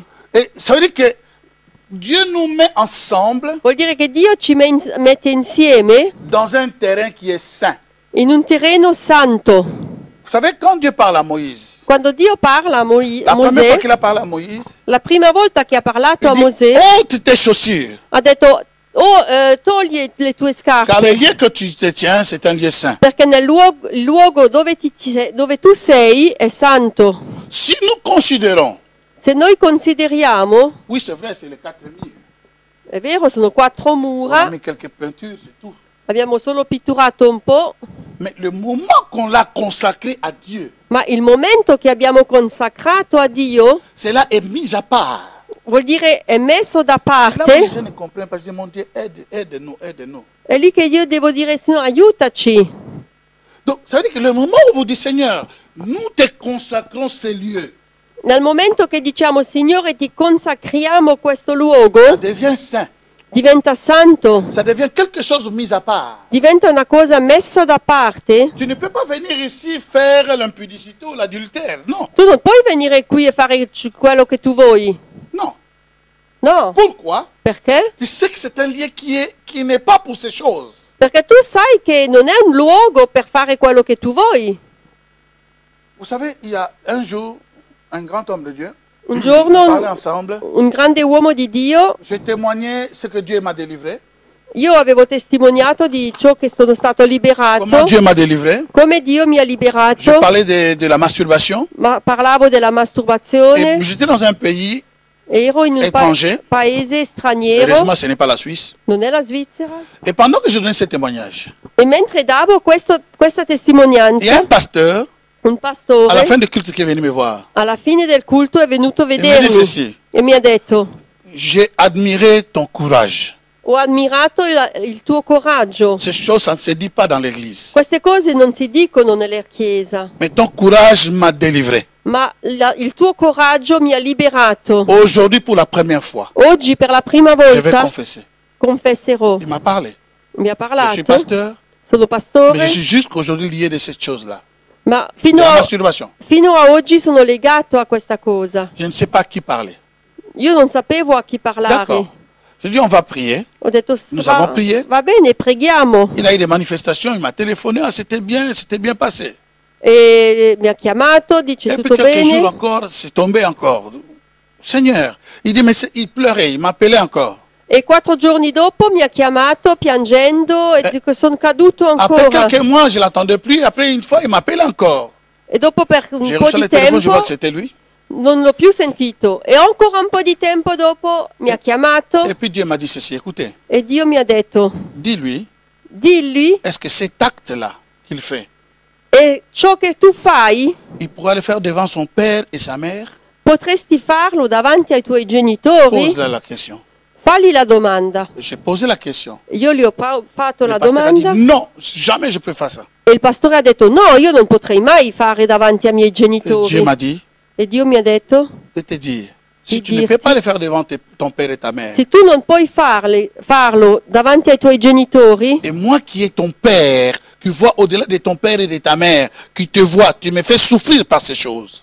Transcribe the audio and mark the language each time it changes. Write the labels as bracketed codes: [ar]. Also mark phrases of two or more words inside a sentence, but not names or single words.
[fr] Et ça veut dire que Dieu nous met ensemble [it] Vuol dire che Dio ci mette insieme [fr] dans un terrain qui est saint. [it] in un terreno santo. [fr] Vous savez, quand Dieu parle à Moïse, [it] Quando Dio parla a [fr] la première fois [it] Mosè, [fr] qu'il a parlé à Moïse, [it] la prima volta che ha parlato [fr] il a dit, [it] Mosè, [fr] ôte tes chaussures, [it] ha detto, togli le tue [fr] car le [it] scarpe, [fr] lieu que tu te tiens, c'est un lieu saint. [it] perché nel luogo dove tu sei è santo. [fr] Si nous considérons, [it] Se noi consideriamo, [fr] oui c'est vrai, c'est les 4 murs, [it] è vero, sono 4 [fr] on a [it] mura, [fr] mis quelques peintures, c'est tout. [it] abbiamo solo pitturato un po', [fr] Mais le moment qu'on l'a consacré à Dieu, [it] ma il momento che abbiamo consacrato a Dio [fr] cela est mis à part. [it] vuol dire è messo da [fr] Là où les [it] parte. [fr] gens ne comprennent pas, je dis, mon Dieu, aide-nous, aide-nous. [it] È lì che io devo dire, Signore, aiutaci. [fr] Donc, ça veut dire que le moment où vous dites, Seigneur, nous te consacrons ces lieux, [it] Nel momento che diciamo, Signore, ti consacriamo questo [fr] ça [it] luogo, [fr] devient saint. [it] diventa santo, [fr] Ça devient quelque chose de mis à part. [it] diventa una cosa messa da parte. [fr] Tu ne peux pas venir ici faire l'impudicité ou l'adultère. [it] Non, Tu non puoi venire qui e fare quello che tu vuoi. non. No, [fr] Pourquoi? [it] perché? [fr] Tu sais que c'est un lieu qui n'est pas pour ces choses. [it] Perché tu sai che non è un luogo per fare quello che tu vuoi. [fr] Vous savez, il y a un jour, un grand homme de Dieu, [it] Un [fr] On [it] giorno [fr] parlait ensemble. [it] un grande uomo di Dio, [fr] J'ai témoigné ce que Dieu m'a délivré. [it] io avevo testimoniato di ciò che sono stato [fr] Comment [it] liberato, [fr] Dieu m'a délivré. [it] come Dio mi ha [fr] Je [it] liberato, [fr] parlais de la masturbation. [it] ma parlavo della masturbazione, [fr] Et j'étais dans un pays, [it] ero in un [fr] étranger. [it] paese straniero, [fr] heureusement ce n'est pas la Suisse. [it] non è la Svizzera, [fr] Et pendant que je donnais ce témoignage, [it] e mentre davo questa [fr] il y a [it] testimonianza, [fr] un pasteur [it] un [fr] à la [it] pastore [fr] fin du culte qui est venu me voir. [it] alla fine del culto è venuto a [fr] Il m'a dit [it] vedermi [fr] ceci: [it] e mi ha detto: [fr] j'ai admiré ton courage. [it] ho ammirato il tuo coraggio. [fr] Ces choses, ça ne se dit pas dans l'église. [it] Queste cose non si dicono nella chiesa, [fr] Mais ton courage m'a délivré. [it] ma il tuo coraggio mi ha liberato. [fr] Aujourd'hui, pour la première fois, [it] Oggi per la prima [fr] je vais [it] volta [fr] confesser. [it] confesserò. [fr] Il m'a parlé. [it] Mi ha [fr] Je suis [it] parlato, [fr] pasteur, [it] sono [fr] mais [it] pastore, [fr] je suis jusqu'aujourd'hui lié de cette chose-là. [it] ma [fr] De la masturbation. [it] fino a oggi sono legato a questa cosa. [fr] Je ne sais pas à qui parler. [it] Io non sapevo a chi parlare. [fr] D'accord. Je dis, on va prier. [it] Ho detto, [fr] Nous avons prié. [it] va bene, preghiamo. [fr] Il a eu des manifestations, il m'a téléphoné, ah, c'était bien passé. [it] E mi ha chiamato, dice [fr] Et puis [it] tutto [fr] quelques jours [it] bene. [fr] encore, c'est tombé encore. Seigneur, il dit, mais il pleurait, il m'appelait encore. [it] E 4 giorni dopo mi ha chiamato piangendo e dico, sono caduto [fr] Après [it] ancora. [fr] quelques mois, je ne l'attendais plus. Après une fois, il m'appelle encore. [it] E dopo per un [fr] J'ai [it] po' [fr] reçu [it] di [fr] le téléphone, je vois [it] tempo [fr] que c'était lui. [it] non l'ho più sentito. E ancora un po' di tempo dopo mi ha chiamato [fr] Et puis Dieu m'a dit ceci, écoutez, [it] e Dio mi ha detto, [fr] dis-lui, [it] dilli, [fr] est-ce que cet acte-là qu'il fait, [it] e ciò che tu fai [fr] il pourra le faire devant son père et sa mère? [it] potresti farlo davanti ai tuoi genitori? [fr] Pose-leur la question. [it] Falli la domanda. [fr] J'ai posé la question. [it] Io gli ho fatto [fr] Le [it] la [fr] pasteur a dit, [it] domanda [fr] non, jamais je peux faire ça. [it] e il pastore ha detto, no, io non potrei mai fare davanti ai miei [fr] Et Dieu [it] genitori. [fr] m'a dit [it] E Dio mi ha detto, [fr] de te dire, si [it] Di [fr] tu ne [it] dirti. [fr] peux pas le faire devant ton père et ta mère, [it] se tu non puoi farlo davanti ai tuoi genitori, [fr] et moi qui est ton père, qui vois au-delà de ton père et de ta mère, qui te voit, tu me fais souffrir par ces choses.